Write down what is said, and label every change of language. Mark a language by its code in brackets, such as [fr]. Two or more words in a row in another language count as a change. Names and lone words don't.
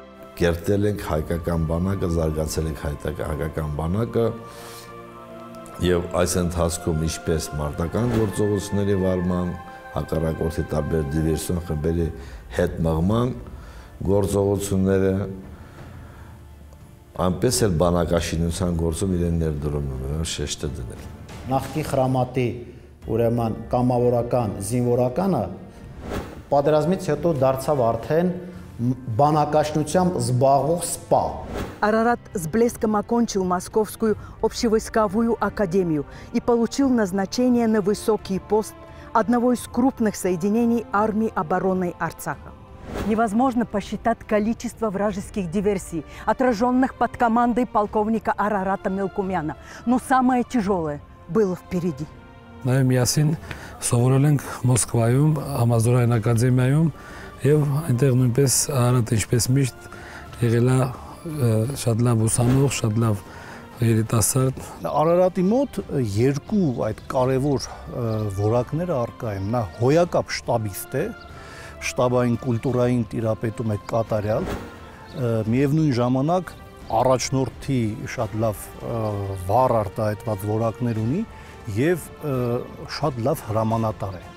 [hy] Կերտել ենք հայկական բանակը, զարգացել ենք հայկական բանակը, Եվ այս ընթացքում ինչպես մարտական գործողությունների վարման, հակառակորդի տարբեր դիվերսիոն խմբերի հետ մղման գործողությունները, այնպես էլ բանակաշինության գործում իրեն ներդրումն շեշտը դնել։ Նախկին խրամատի ուրեմն կամավորական զինվորականը պատերազմից հետո դարձավ արդեն բանակաշնությամբ զբաղվող ՍՊԱ։ [ru] Арарат с блеском окончил Московскую общевойсковую академию и получил назначение на высокий пост одного из крупных соединений армии обороны Арцаха. Невозможно посчитать количество вражеских диверсий, отраженных под командой полковника Арарата Мелкумяна, но самое тяжелое было впереди. [hy] Նաև միասին սովորել ենք Մոսկվայում, Համազորային ակադեմիայում եւ այնտեղ նույնպես Արարատը ինչպես միշտ եղել է շատ լավ ուսանող, շատ լավ երիտասարդ։ Արարատի մոտ երկու այդ կարևոր որակները առկա են։ Նա հոյակապ շտաբիստ է, շտաբային կուլտուրային տիրապետում է կատարյալ, միևնույն ժամանակ առաջնորդի շատ լավ վառ արտահայտված որակներ ունի եւ շատ լավ հրամանատար է։